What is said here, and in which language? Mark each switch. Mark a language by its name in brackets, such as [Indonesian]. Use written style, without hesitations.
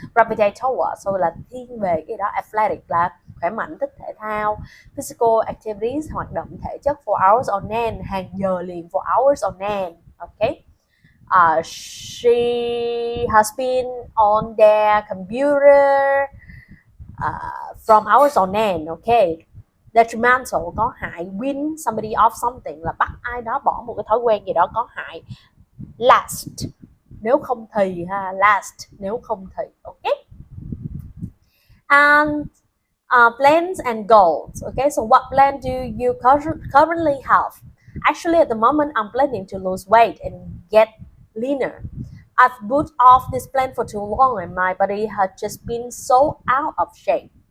[English] Gravitate towards, so [Vietnamese] là thiên về cái đó, [English] athletic [Vietnamese] là khỏe mạnh, thích thể thao, [English] physical activities, [Vietnamese] hoạt động thể chất [English] for hours on end, [Vietnamese] hàng giờ liền [English] for hours on end, ok. She has been on their computer from hours on end, ok. Detrimental [Vietnamese] có hại, [English] win somebody off something [Vietnamese] là bắt ai đó bỏ một cái thói quen gì đó có hại. [English] Last, [Vietnamese] nếu không thì ha, [English] last, [Vietnamese] nếu không thì, ok. [English] And plans and goals, okay, so what plan do you currently have? Actually, at the moment, I'm planning to lose weight and get leaner. I've put off this plan for too long and my body has just been so out of shape.